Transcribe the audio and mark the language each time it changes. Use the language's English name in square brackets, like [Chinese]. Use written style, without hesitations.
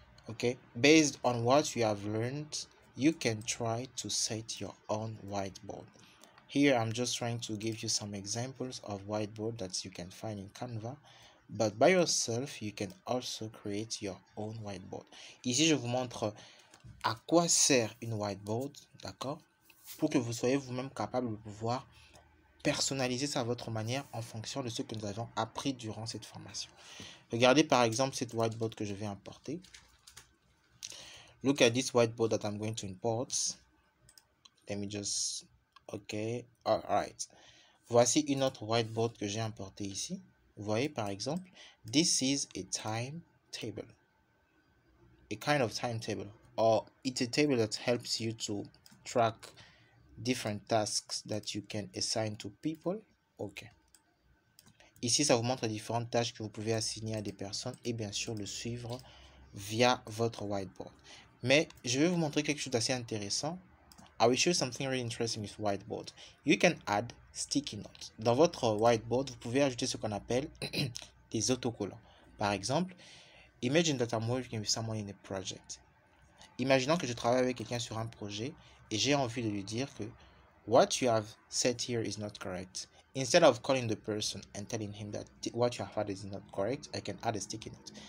[English] Okay, based on what you have learned, you can try to set your own whiteboard. Here I'm just trying to give you some examples of whiteboard that you can find in Canva, but by yourself you can also create your own whiteboard. [French] Ici je vous montre à quoi sert une whiteboard, d'accord, pour que vous soyez vous-même capable de pouvoir personnaliser ça à votre manière en fonction de ce que nous avons appris durant cette formation. Regardez par exemple cette whiteboard que je vais importer. [English] Look at this whiteboard that I'm going to import. Let me just... Okay, alright. [French] Voici une autre whiteboard que j'ai importée ici. Vous voyez par exemple, [English] this is a timetable. A kind of timetable. Or it's a table that helps you to track different tasks that you can assign to people. Ok. [French] Ici, ça vous montre différentes tâches que vous pouvez assigner à des personnes et bien sûr le suivre via votre whiteboard. Mais je vais vous montrer quelque chose d'assez intéressant. [English] I will show you something really interesting with whiteboard. You can add sticky notes. [French] Dans votre whiteboard, vous pouvez ajouter ce qu'on appelle des autocollants. Par exemple, [English] imagine that I'm working with someone in a project. [French] Imaginons que je travaille avec quelqu'un sur un projet et j'ai envie de lui dire que [English] what you have set here is not correct. Instead of calling the person and telling him that what you have added is not correct, I can add a sticky note.